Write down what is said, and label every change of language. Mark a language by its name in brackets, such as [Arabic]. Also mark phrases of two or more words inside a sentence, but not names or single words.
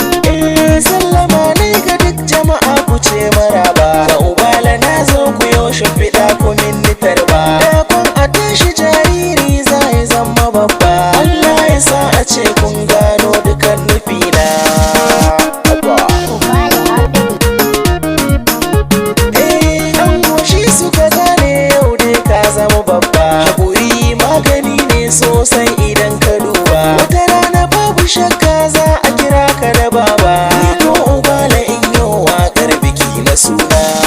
[Hausa] Eh, sallama ne ga duk jama'a ku ce maraba. Ga Ubala na zo ku yo shimfiɗa ku min ni tarba. Da kun a tashi jariri za ya zama babba. Allah ya sa a ce kun gano dukan nufina. [English] Haba. Ubale on the beat. [Hausa] Eh, an goshi suka gane yau dai ka zama babba. Haƙuri magani ne sosai idan ka duba. Wata rana babu shakka za a kira ka da baba. Ni ko Ubala in yi waƙar biki na suna.